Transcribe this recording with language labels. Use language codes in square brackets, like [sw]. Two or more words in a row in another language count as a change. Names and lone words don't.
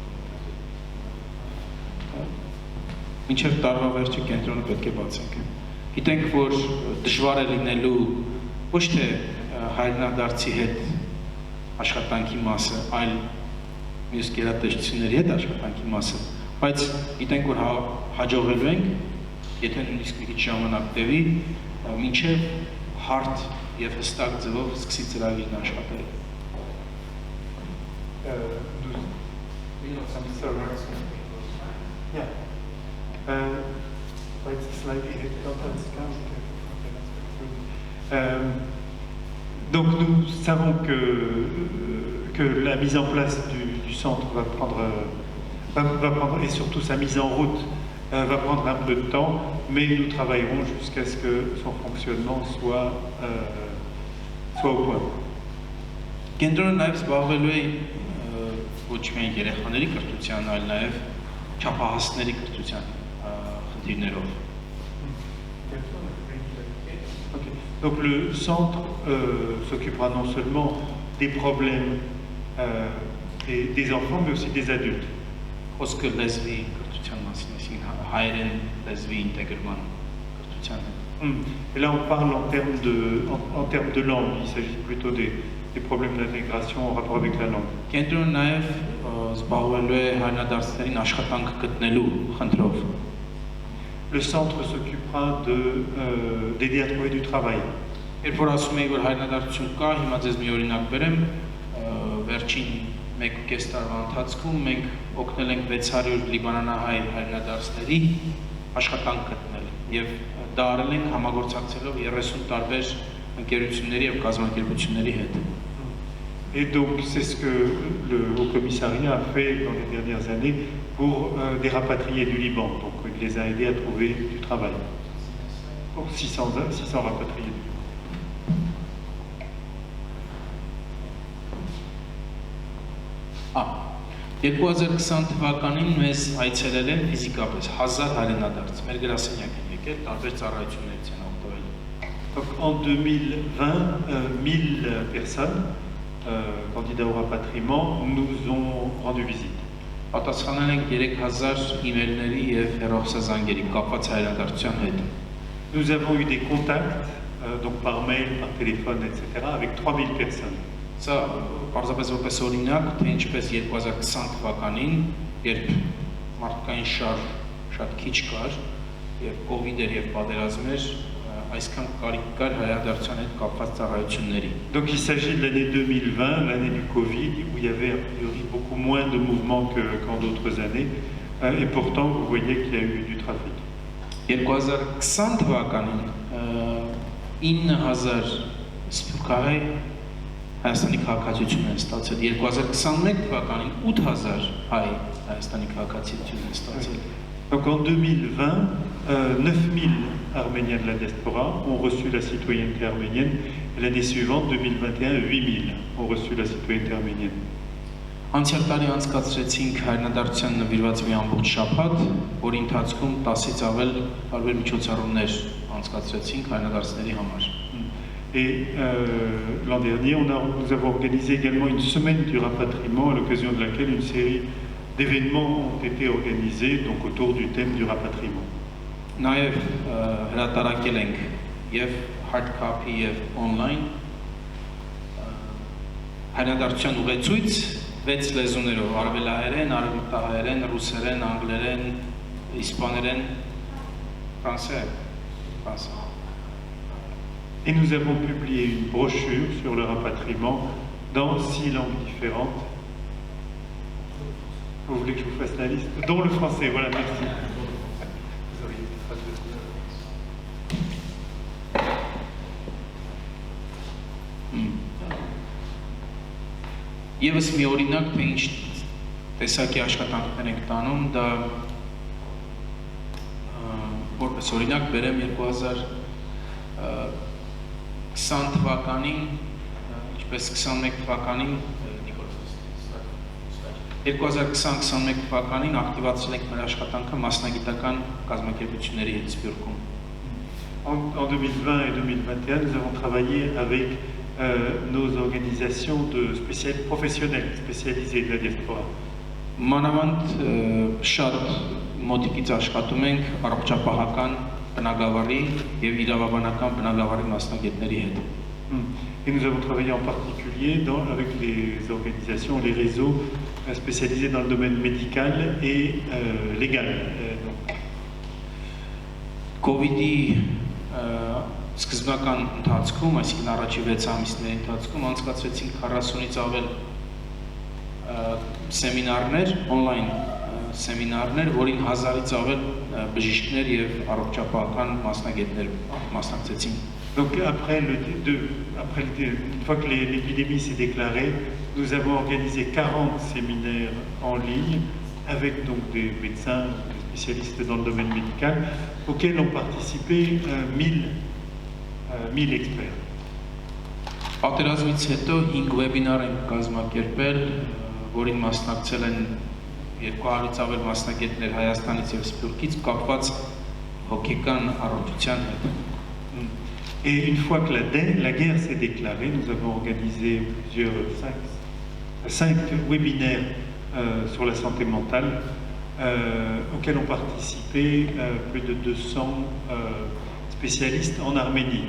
[hy] Մինչև տարվա վերջը կենտրոնը պետք է բացենք։ Գիտենք, որ դժվար է լինելու ոչ թե հայրենադարձի հետ աշխատանքի մասը, այլ մյուս գերատեսչությունների հետ աշխատանքի մասը, բայց գիտենք, որ հաջողելու ենք, եթե նույնիսկ մի քիչ ժամանակ տևի, մինչև հարթ եւ հստակ ձևով սկսի ծրագիրն աշխատել։ [fr] Donc nous savons que la mise en place du centre va prendre, et surtout sa mise en route va prendre un peu de temps, mais nous travaillerons jusqu'à ce que son fonctionnement soit au point. [hy] Կենտրոնը նաև զբաղվելու է ոչ միայն երեխաների կրթության, այլ նաև չափահասների կրթության խնդիրներով։ [fr] Donc le centre s'occupera non seulement des problèmes des enfants, mais aussi des adultes. [hy] Խոսքը լեզվի կրթության մասին, այսինքն հայերեն լեզվի ինտեգրման կրթության։ [fr] Et là, on parle en termes de langue. Il s'agit plutôt des problèmes d'intégration en rapport avec la langue. [hy] Կենտրոնը նաև զբաղվելու է հայրենադարձներին աշխատանք գտնելու խնդրով։ [fr] Le centre s'occupera d'aider à trouver du travail. [hy] Երբ որ ասում եի, որ հայրենադարձություն կա, հիմա ձեզ մի օրինակ բերեմ, վերջին 1.5 տարվա ընթացքում մենք օգնել ենք 600 լիբանանահայ հայրենադարձների աշխատանք գտնել եւ դա արել ենք համագործակցելով 30 տարբեր ընկերությունների եւ կազմակերպությունների հետ։ [fr] Et donc c'est ce que le Haut Commissariat a fait dans les dernières années pour des rapatriés du Liban. Donc il les a aidés à trouver du travail. Pour 600 rapatriés du Liban. [hy] 2020 թվականին մեզ այցելել են ֆիզիկապես 1000 հայրենադարձ։ Մեր գրասենյակ են եկել, տարբեր ծառայություններից են օգտվել։ [fr] Donc en 2020, 1000 personnes, candidats au rapatriement, nous ont rendu visite. [hy] Պատասխանել ենք 3000 email-ների եւ հեռախոսազանգերի կապված հայրենադարձության հետ։ [fr] Nous avons eu des contacts, donc par mail, par téléphone, etc., avec 3000 personnes. [hy] Սա պարզապես որպես օրինակ, թե ինչպես 2020 թվականին, երբ մարդկային շարժ շատ քիչ կար, եւ կոവിഡ് էր եւ պատերազմ էր, այսքան կարիք կար հայրենադարձության հետ կապված ծառայությունների։ [fr] Donc il s'agit de l'année 2020, l'année du Covid, où il y avait a priori beaucoup moins de mouvements qu'en d'autres années, et pourtant vous voyez qu'il y a eu du trafic. [hy] 2020 թվականին 9000 սփյուռքահայ Հայաստանի քաղաքացիություն են ստացել, 2021 թվականին 8000 հայ Հայաստանի քաղաքացիություն են ստացել։ [fr] Donc en 2020, 9000 Arméniens de la diaspora ont reçu la citoyenneté arménienne, et l'année suivante, 2021, 8000 ont reçu la citoyenneté arménienne. [hy] Անցյալ տարի անցկացրեցինք հայրենադարձության նվիրված մի ամբողջ շաբաթ, որի ընթացքում 10-ից ավել տարբեր միջոցառումներ անցկացրեցինք հայրենադարձների համար։ [fr] Et l'an dernier, nous avons organisé également une semaine du rapatriement, à l'occasion de laquelle une série d'événements ont été organisés donc autour du thème du rapatriement. [hy] Նաև հրատարակել ենք եւ [en] hard copy [hy] եւ online հայրենադարձության ուղեցույց 6 լեզուներով՝ արևելահայերեն, արևմտահայերեն, ռուսերեն, անգլերեն, իսպաներեն, ֆրանսերեն։ [fr] Et nous avons publié une brochure sur le rapatriement dans 6 langues différentes. Vous voulez que je vous fasse la liste? Dont le français, voilà, merci. Vous auriez été traduit. [hy] Եվս մի օրինակ, թե ինչ տեսակի աշխատանքներ ենք տանում, դա որպես օրինակ բերեմ 2020 թվականին, ինչպես 21 թվականին, 2020-21 թվականին ակտիվացրել ենք մեր աշխատանքը մասնագիտական կազմակերպությունների հետ Սփյուռքում։ [fr] En 2020 et 2021, nous avons travaillé avec nos organisations professionnelles spécialisées de la diaspora. [hy] Մանավանդ շատ մոտիկից աշխատում ենք առողջապահական բնագավառի եւ իրավաբանական բնագավառի մասնագետների հետ։ [fr] Et nous avons travaillé en particulier avec les organisations, les réseaux spécialisés dans le domaine médical et légal. [hy] Covid-ի սկզբնական ընթացքում, այսինքն առաջի 6 ամիսների ընթացքում անցկացրեցինք 40-ից ավել սեմինարներ, on-line սեմինարներ, որին 1000-ից ավել բժիշկներ եւ առողջապահական մասնագետներ մասնակցեցին։ [fr] Donc une fois que l'épidémie s'est déclarée, nous avons organisé 40 séminaires en ligne avec donc des médecins, des spécialistes dans le domaine médical, auxquels ont participé 1000 experts. [hy] Պատերազմից հետո 5 վեբինար ենք կազմակերպել, որին մասնակցել են 200-ից ավել մասնագետներ Հայաստանից եւ Սփյուռքից կապված հոգեկան առողջության հետ։ [fr] Et une fois que la guerre s'est déclarée, nous avons organisé cinq webinaires sur la santé mentale auxquels ont participé plus de 200 spécialistes en Arménie.